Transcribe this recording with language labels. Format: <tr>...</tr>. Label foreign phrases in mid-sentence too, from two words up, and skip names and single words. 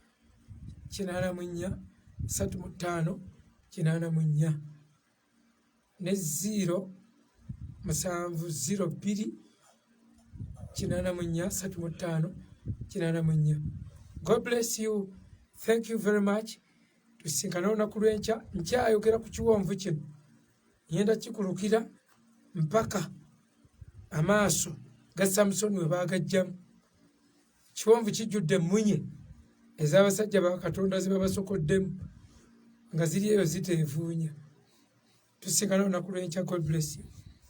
<lg>84 35 84 ne 0702 84 35 84.</lg> <en>God bless you. Thank you very much.</en> <lg>Tusinkana olunaku lw'enkya nkyayogera ku kiwonvu kino ngenda kikulukira mpaka amaaso ga Samusoni we baagajjamu. Kiwonvu kijjudde emmunye ez'abasajja ba Katonda ze babasokoddemu nga ziri eyo ziteevuunya. Tusinkana olunaku lw'enkya.</lg> <en>God bless you.</en>